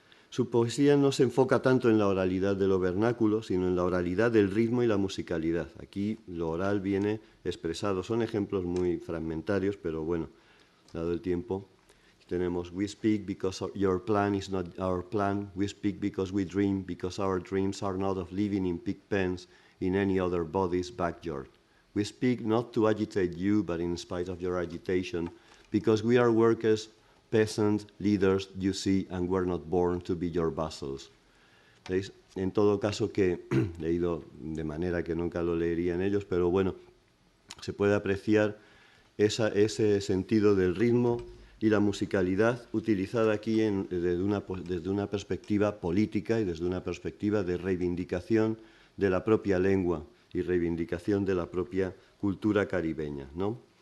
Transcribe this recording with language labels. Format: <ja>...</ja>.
<es>Su poesía no se enfoca tanto en la oralidad de lo vernáculo, sino en la oralidad del ritmo y la musicalidad. Aquí lo oral viene expresado. Son ejemplos muy fragmentarios, pero bueno, dado el tiempo, tenemos</es> <en>we speak because your plan is not our plan. We speak because we dream, because our dreams are not of living in pig pens in any other body's backyard. We speak not to agitate you, but in spite of your agitation, because we are workers, peasants, leaders, you see, and we're not born to be your vassals.</en> <es>¿Veis? En todo caso que he leído de manera que nunca lo leería en ellos, pero bueno, se puede apreciar ese sentido del ritmo y la musicalidad utilizada aquí desde una perspectiva política y desde una perspectiva de reivindicación de la propia lengua y reivindicación de la propia cultura caribeña, ¿no?</es>